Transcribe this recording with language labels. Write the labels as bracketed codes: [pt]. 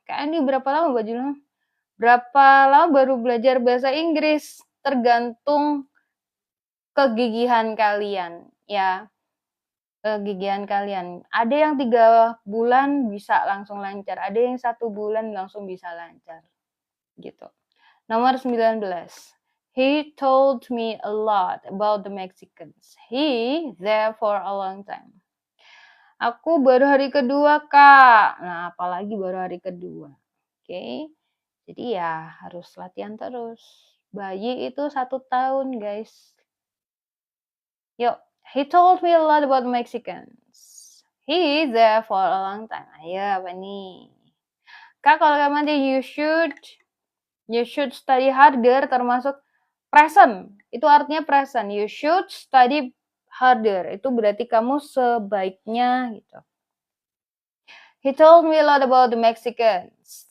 [id] Kayak ini berapa lama Mbak Julna? Berapa lama baru belajar bahasa Inggris? Tergantung kegigihan kalian ya. Kegigihan kalian. Ada yang 3 bulan bisa langsung lancar, ada yang 1 bulan langsung bisa lancar. Gitu. Nomor 19. [en] He told me a lot about the Mexicans. He there for a long time. [id] Aku baru hari kedua, Kak. Nah, apalagi baru hari kedua. Oke. Jadi ya harus latihan terus. Bayi itu 1 tahun, guys. [en] Yuk, he told me a lot about Mexicans. He there for a long time. Ayo, apa nih? Kak, kalau kamu nanti you should study harder termasuk present. Itu artinya present. You should study harder. [id] Itu berarti kamu sebaiknya gitu. [en] He told me a lot about the Mexicans.